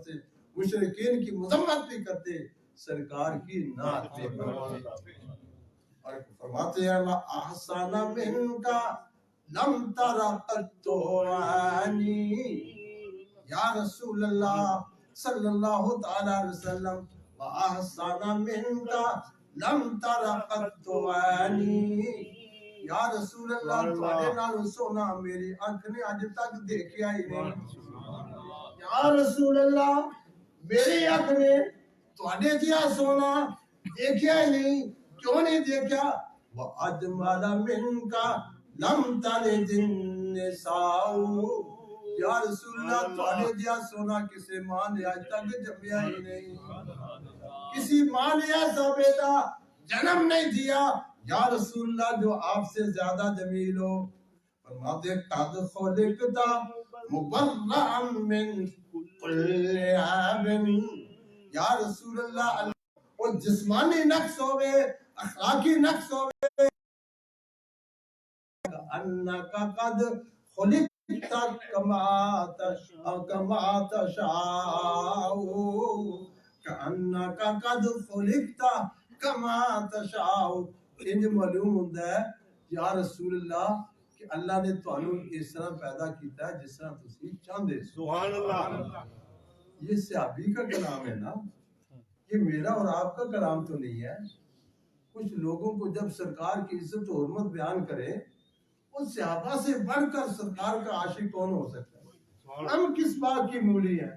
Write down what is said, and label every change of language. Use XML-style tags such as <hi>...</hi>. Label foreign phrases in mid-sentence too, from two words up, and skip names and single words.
<ur>سے مشرکین کی مذمت بھی کرتے، سرکار کی نعت بھی کرتے، اور فرماتے ہیں</ur> <ar>احسن من کا لم تر قط عینی،</ar> <ur>یا رسول اللہ</ur> <ar>صلی اللہ تعالی علیہ وسلم احسن من کا لم تر قط عینی،</ar> <ur>یا رسول اللہ</ur> <pa>تواڈے نال سونا میری آنکھ نے اج تک دیکھیا ہی نہیں۔ یا رسول اللہ میری آنکھ نے تواڈے جیا سونا دیکھیا ہی نہیں،</pa> <ur>کیوں نہیں دیکھا؟</ur> <ar>وَأَجْمَلَ مِنْكَ لَمْ تَلِدِ النِّسَاءُ،</ar> <ur>یا رسول اللہ</ur> <pa>تواڈے جیا سونا کسی ماں نے آج تک جمیا ہی نہیں،</pa> <ur>کسی ماں نے ایسا بیٹا جنم نہیں دیا یا رسول اللہ جو آپ سے زیادہ جمیل ہو۔ فرماتے</ur> <ar>قد خلقت مبرأ من کل عیب،</ar> <ur>یا رسول اللہ وہ جسمانی نقص ہوئے، اخلاقی نقص ہوئے،</ur> <ar>انکا قد خلقت کما تشاء،</ar> <ur>کانکا قد خلقت کما تشاء۔</ur> <pa>انج معلوم ہوتا ہے یا رسول اللہ کہ اللہ نے تانوں اس طرح پیدا کیتا ہے جس طرح تسی چاہندے سو۔</pa> <ar>سبحان اللہ۔</ar> <ur>یہ صحابی کا کلام ہے نا، یہ میرا اور آپ کا کلام تو نہیں ہے۔ کچھ لوگوں کو جب سرکار کی عزت و حرمت بیان کرے، اس صحابہ سے بڑھ کر سرکار کا عاشق کون ہو سکتا ہے؟ ہم کس بات کی مولی ہیں؟</ur>